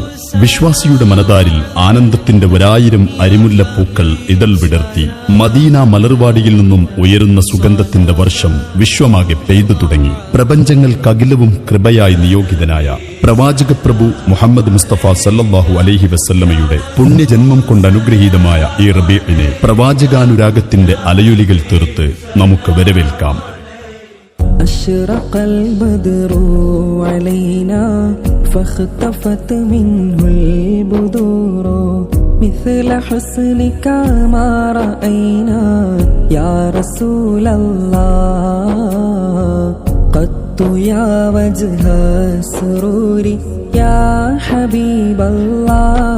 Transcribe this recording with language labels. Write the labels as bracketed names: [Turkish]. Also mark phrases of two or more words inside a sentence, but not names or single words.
[Malayalam] വിശ്വാസിയുടെ മനതാരിൽ ആനന്ദത്തിന്റെ 1000 അരിമുല്ലപ്പൂക്കൾ ഇതൾ വിടർത്തി മദീന മലർവാടിയിൽ നിന്നും ഉയരുന്ന സുഗന്ധത്തിന്റെ വർഷം വിശ്വമാകെ പെയ്തു തുടങ്ങി. പ്രപഞ്ചങ്ങൾക്കകിലവും കൃപയായി നിയോഗിതനായ പ്രവാചക പ്രഭു മുഹമ്മദ് മുസ്തഫ [Arabic] صلى الله عليه [Malayalam] വസല്ലമയുടെ പുണ്യജന്മം കൊണ്ടനുഗ്രഹീതമായ ഈ റബീഇനെ പ്രവാചകാനുരാഗത്തിന്റെ അലയൊലികൾ തീർത്ത് നമുക്ക് വരവേൽക്കാം. [Arabic] أشرق البدر علينا فاختفت منه البدور مثل حسنك ما رأينا يا رسول الله قط يا وجه السرور يا حبيب الله